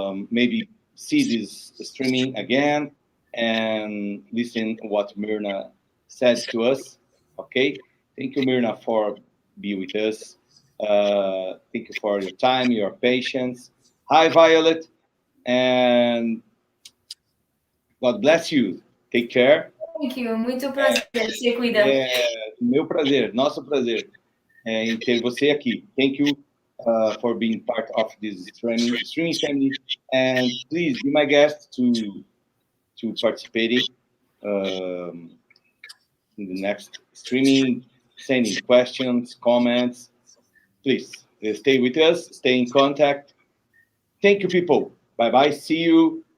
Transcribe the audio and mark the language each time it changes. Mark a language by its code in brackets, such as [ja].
[en] Maybe see this streaming again and listen what Mirna said to us. Okay, thank you, Mirna, for being with us. Thank you for your time, your patience. Hi, Violet, and God bless you. Take care. Thank you. [pt] Muito prazer. Se cuida. Meu prazer, nosso prazer em ter você aqui. [en] Thank you for being part of this streaming family, and please be my guest to participating in the next streaming, sending questions, comments. Please stay with us, stay in contact. Thank you, people. Bye-bye. See you.